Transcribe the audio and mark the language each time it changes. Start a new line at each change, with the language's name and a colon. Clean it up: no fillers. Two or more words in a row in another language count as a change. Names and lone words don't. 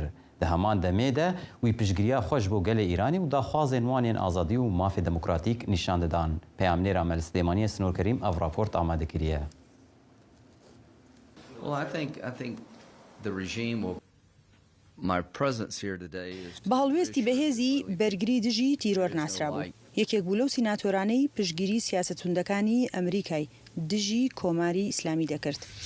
Kurdish: Di heman demê de wî piştgiriya xwe ji bo gelê Îranî û daxwazên wan yên azadî û mafê demokratîk nîşan didan. Peyamnêra Mel Slêmaniyê Snorkerîm ev raport amade kiriye.
Central Kurdish: بە هەڵوێستی بەهێزی بەرگری دژی تیرۆر ناسرابوو. یەکێک بوو لەو سیناتۆرانەی پشتگیری سیاسەتوندەکانی ئەمریکای دژی کۆماری ئیسلامی دەکرد.